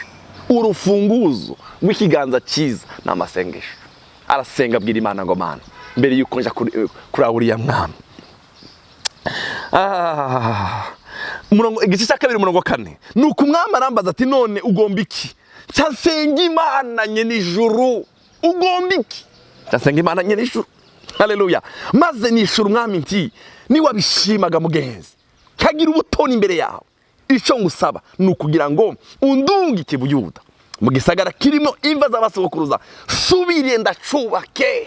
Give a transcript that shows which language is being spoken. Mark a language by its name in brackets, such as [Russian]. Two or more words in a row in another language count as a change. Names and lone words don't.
[Rundi] Urufunguzo rw'ikiganza cyiza n'amasengesho. Arasenga abwira Imana ngo Mana, mbere yuko nja kuraba uriya mwami. Igice cya 2 umurongo wa 4. Nuko umwami arambaza ati, none ugomba iki? Cyasenga Imana nyene ijuru. Ugomba iki? Cyasenga Imana nyene ijuru. Haleluya. Maze nishura umwami nti, ni wabishimaga mugenzi, kagira ubutoni imbere yawe. Ico ngusaba nukugira ngo undungike Buyuda, mu gisagara kirimo imva z'abasokuruza, subiriye ndacubake.